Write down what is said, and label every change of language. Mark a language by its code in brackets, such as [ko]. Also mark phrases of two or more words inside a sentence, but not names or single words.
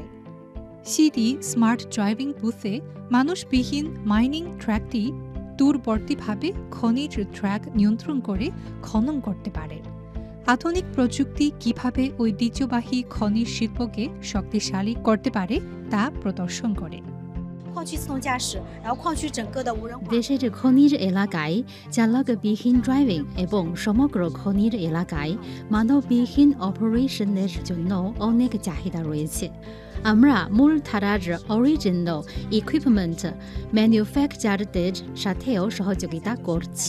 [bn] সিডি [en] smart driving [bn] বুথে মানুষবিহীন [en] mining truck [bn] দূরবর্তীভাবে খনিজ ট্র্যাক নিয়ন্ত্রণ করে খনন করতে পারে। আধুনিক প্রযুক্তি কিভাবে ঐতিহ্যবাহী খনিজ শিল্পকে শক্তিশালী করতে পারে তা প্রদর্শন করে। [zh] 矿区自动驾驶，然后矿区整个的无人化。 [bn] দেশের খনিজ এলাকায় চালকবিহীন ড্রাইভিং এবং সমগ্র খনিজ এলাকায় মানববিহীন অপারেশনের জন্য অনেক চাহিদা রয়েছে। আমরা মূলধারার [en] original equipment manufacturers [bn] সাথেও সহযোগিতা করছি।